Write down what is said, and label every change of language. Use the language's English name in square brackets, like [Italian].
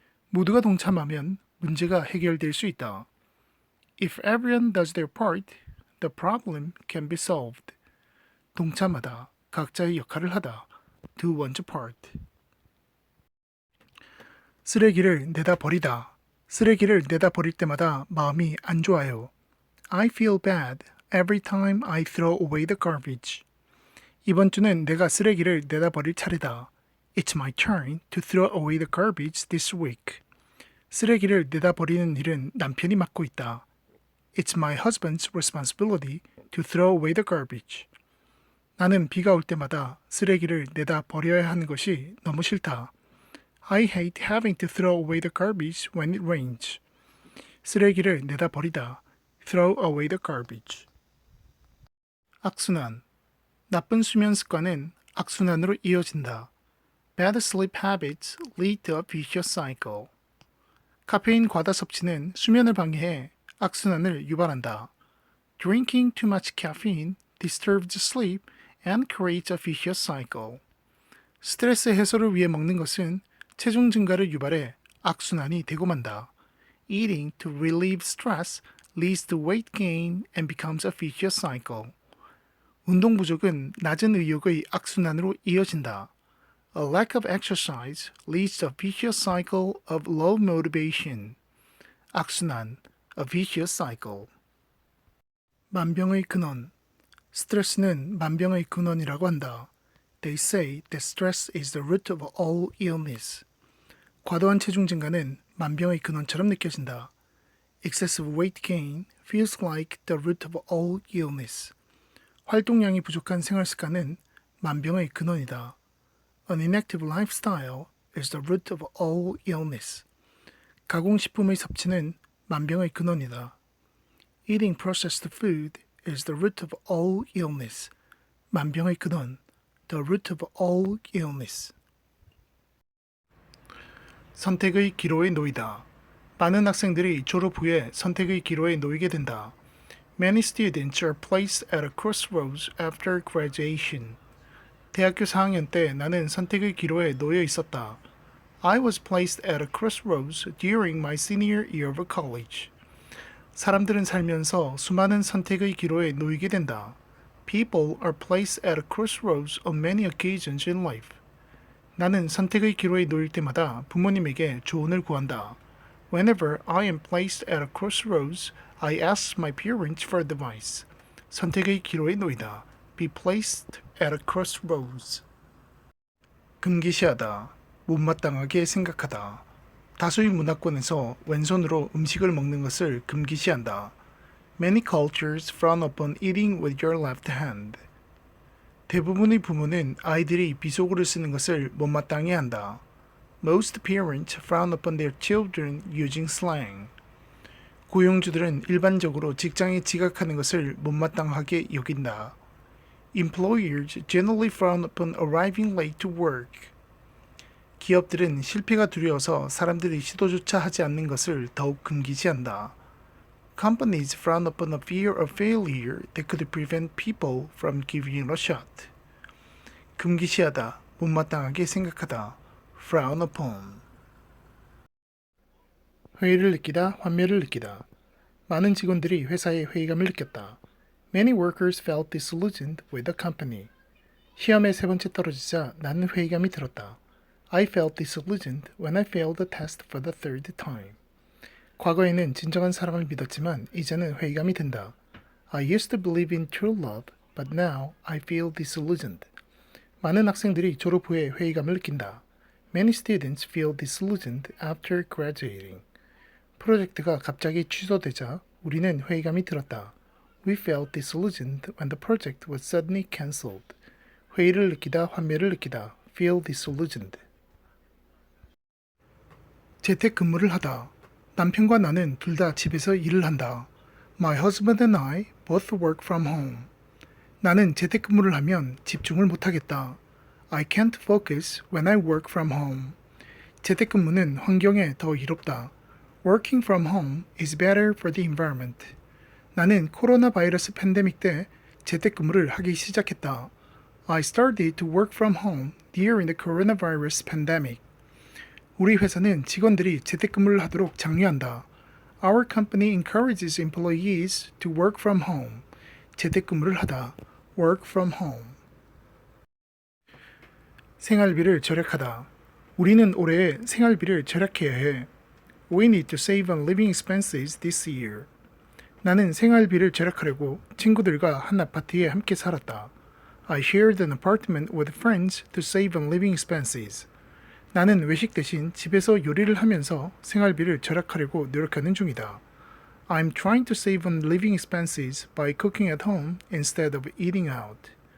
[Korean] 모두가 동참하면 문제가 해결될 수 있다. [English] If everyone does their part, the problem can be solved. [Korean] 동참하다, 각자의 역할을 하다. [English] Do one's part. [Korean] 쓰레기를 내다 버리다. 쓰레기를 내다 버릴 때마다 마음이 안 좋아요. [English] I feel bad every time I throw away the garbage. [Korean] 이번 주는 내가 쓰레기를 내다 버릴 차례다. [English] It's my turn to throw away the garbage this week. [Korean] 쓰레기를 내다 버리는 일은 남편이 맡고 있다. [English] It's my husband's responsibility to throw away the garbage. [Korean] 나는 비가 올 때마다 쓰레기를 내다 버려야 하는 것이 너무 싫다. [English] I hate having to throw away the garbage when it rains. [Korean] 쓰레기를 내다 버리다. [English] Throw away the garbage. [Korean] 악순환. 나쁜 수면 습관은 악순환으로 이어진다. [English] Bad sleep habits lead to a vicious cycle. [Korean] 카페인 과다 섭취는 수면을 방해해 악순환을 유발한다. [English] Drinking too much caffeine disturbs sleep and creates a vicious cycle. [Korean] 스트레스 해소를 위해 먹는 것은 체중 증가를 유발해 악순환이 되고 만다. [English] Eating to relieve stress leads to weight gain and becomes a vicious cycle. [Korean] 운동 부족은 낮은 의욕의 악순환으로 이어진다. [English] A lack of exercise leads to a vicious cycle of low motivation. 악순환, a vicious cycle. [Korean] 만병의 근원. 스트레스는 만병의 근원이라고 한다. [English] They say that stress is the root of all illness. [Korean] 과도한 체중 증가는 만병의 근원처럼 느껴진다. [English] Excessive weight gain feels like the root of all illness. [Korean] 활동량이 부족한 생활 습관은 만병의 근원이다. [English] An inactive lifestyle is the root of all illness. [Korean] 가공식품의 섭취는 만병의 근원이다. [English] Eating processed food is the root of all illness. [Korean] 만병의 근원, [English] the root of all illness. [Korean] 선택의 기로에 놓이다. 많은 학생들이 졸업 후에 선택의 기로에 놓이게 된다. [English] Many students are placed at a crossroads after graduation. [Korean] 대학교 4학년 때 나는 선택의 기로에 놓여 있었다. [English] I was placed at a crossroads during my senior year of college. [Korean] 사람들은 살면서 수많은 선택의 기로에 놓이게 된다. [English] People are placed at a crossroads on many occasions in life. [Korean] 나는 선택의 기로에 놓일 때마다 부모님에게 조언을 구한다. [English] Whenever I am placed at a crossroads, I ask my parents for advice. [Korean] 선택의 기로에 놓이다. [English] Be placed at a crossroads. [Korean] 금기시하다. 못마땅하게 생각하다. 다수의 문화권에서 왼손으로 음식을 먹는 것을 금기시한다. [English] Many cultures frown upon eating with your left hand. [Korean] 대부분의 부모는 아이들이 비속어를 쓰는 것을 못마땅해 한다. [English] Most parents frown upon their children using slang. [Korean] 고용주들은 일반적으로 직장에 지각하는 것을 못마땅하게 여긴다. [English] Employers generally frown upon arriving late to work. [Korean] 기업들은 실패가 두려워서 사람들이 시도조차 하지 않는 것을 더욱 금기시한다. [English] Companies frown upon a fear of failure that could prevent people from giving it a shot. [Korean] 금기시하다, 못마땅하게 생각하다. [English] Frown upon. [Korean] 회의를 느끼다, 환멸을 느끼다. 많은 직원들이 회사에 회의감을 느꼈다. [English] Many workers felt disillusioned with the company. [Korean] 시험에 세 번째 떨어지자 나는 회의감이 들었다. [English] I felt disillusioned when I failed the test for the third time. [Korean] 과거에는 진정한 사랑을 믿었지만 이제는 회의감이 든다. [English] I used to believe in true love, but now I feel disillusioned. [Korean] 많은 학생들이 졸업 후에 회의감을 느낀다. [English] Many students feel disillusioned after graduating. [Korean] 프로젝트가 갑자기 취소되자 우리는 회의감이 들었다. [English] We felt disillusioned when the project was suddenly cancelled. [Korean] 회의를 느끼다, 환멸을 느끼다. [English] Feel disillusioned. [Korean] 재택근무를 하다. 남편과 나는 둘 다 집에서 일을 한다. [English] My husband and I both work from home. [Korean] 나는 재택근무를 하면 집중을 못하겠다. [English] I can't focus when I work from home. [Korean] 재택근무는 환경에 더 이롭다. [English] Working from home is better for the environment. [Korean] 나는 코로나 바이러스 팬데믹 때 재택근무를 하기 시작했다. [English] I started to work from home during the coronavirus pandemic. [Korean] 우리 회사는 직원들이 재택근무를 하도록 장려한다. [English] Our company encourages employees to work from home. [Korean] 재택근무를 하다. [English] Work from home. [Korean] 생활비를 절약하다. 우리는 올해 생활비를 절약해야 해. [English] We need to save on living expenses this year. [Korean] 나는 생활비를 절약하려고 친구들과 한 아파트에 함께 살았다. [English] I shared an apartment with friends to save on living expenses. [Korean] 나는 외식 대신 집에서 요리를 하면서 생활비를 절약하려고 노력하는 중이다. [English] I'm trying to save on living expenses by cooking at home instead of eating out.